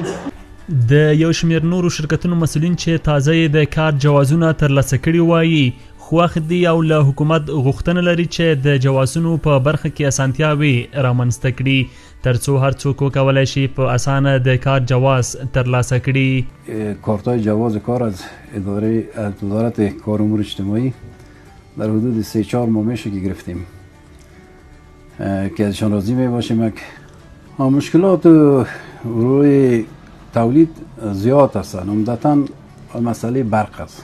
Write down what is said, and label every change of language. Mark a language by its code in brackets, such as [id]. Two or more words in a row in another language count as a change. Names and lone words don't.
[ps] د یو شمېر نورو شرکتونو مسؤلین چې تازه یې د کار جوازونه ترلاسه کړي وایي خوښ دي او له حکومت غوښتنه لري چې د جوازونو په برخه کې اسانتیاوې رامنځته کړي ترڅو هر څوک وکولی شي په اسانه د کار جواز ترلاسه کړي. [fa] کارتای جواز کار از وزارت کار امور اجتماعی در حدود 3-4 ماه میشه که گرفتیم که ازشان راضی می باشیم. مشکلات روی تولید زیاد هستن، عمدتاً مسئله برق است.